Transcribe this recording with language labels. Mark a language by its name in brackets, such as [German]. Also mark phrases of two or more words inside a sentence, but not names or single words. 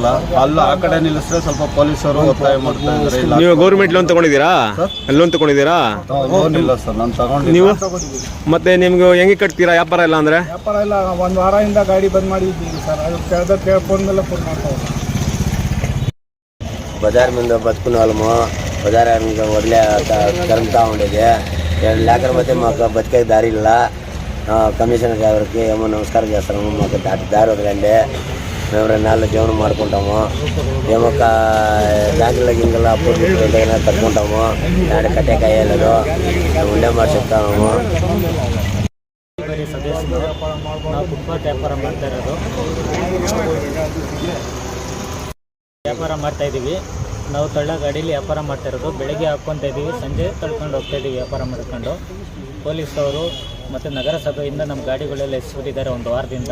[Kannada] ಆ ಕಡೆ ನಿಲ್ಲಿಸಿದ್ರೆ ಸ್ವಲ್ಪ ಪೊಲೀಸರು ಒತ್ತಾಯ ಮಾಡ್ತಾ ಇದ್ದಾರೆ. ನೀವು [English] government loan [Kannada] ತಗೊಂಡಿದ್ದೀರಾ? ಲೋನ್ ತಗೊಂಡಿದ್ದೀರಾ? ಲೋನ್ ಇಲ್ಲ ಸರ್, ನಾನು ತಗೊಂಡು. ನೀವು ಮತ್ತೆ ನಿಮ್ಗೆ ಹೆಂಗೆ ಕಟ್ತೀರಾ ವ್ಯಾಪಾರ ಇಲ್ಲ ಅಂದರೆ? ವ್ಯಾಪಾರ ಇಲ್ಲ, 1 ವಾರದಿಂದ ಗಾಡಿ ಬಂದ್ ಮಾಡಿದ್ದೀವಿ ಸರ್. ಅದು ಫೋನ್ ಮೇಲೆ ಫೋನ್ ಮಾಡ್ತಾವೆ. [Telugu] బజార్ మీద బతుకునే వాళ్ళము బజార్ వదిలే తరుముతూ ఉండేది. 2 లేకర్ పోతే మాకు బతికే దారి ಇಲ್ಲ. కమిషనర్ గారికి ఏమో నమస్కారం చేస్తున్నాము, మాకు దారి వదలండి, మేము 2 నెలల జీవనం మాడుకుంటాము. ఏమో బ్యాంకుల గింగల అప్పు ఎంతైనా కట్టుకుంటాము, దాన్ని కట్టేకి అయ్యేలేదు, ఉండే మాట చెప్తాము. [Kannada] ಸದಸ್ಯರು ನಾವು ಫುಟ್ಪಾತ್ ವ್ಯಾಪಾರ ಮಾಡ್ತಾ ಇರೋದು. ವ್ಯಾಪಾರ ಮಾಡ್ತಾ ಇದ್ದೀವಿ. ನಾವು ತಳ್ಳ ಗಾಡೀಲಿ ವ್ಯಾಪಾರ ಮಾಡ್ತಾ ಇರೋದು. ಬೆಳಗ್ಗೆ ಹಾಕ್ಕೊತಾ ಇದ್ದೀವಿ, ಸಂಜೆ ತಳ್ಕೊಂಡು ಹೋಗ್ತಾ ಇದ್ದೀವಿ ವ್ಯಾಪಾರ ಮಾಡ್ಕೊಂಡು. ಪೊಲೀಸವರು ಮತ್ತು ನಗರಸಭೆಯಿಂದ ನಮ್ಮ ಗಾಡಿಗಳೆಲ್ಲ ಎಸ್ಬಿಟ್ಟಿದ್ದಾರೆ 1 ವಾರದಿಂದ.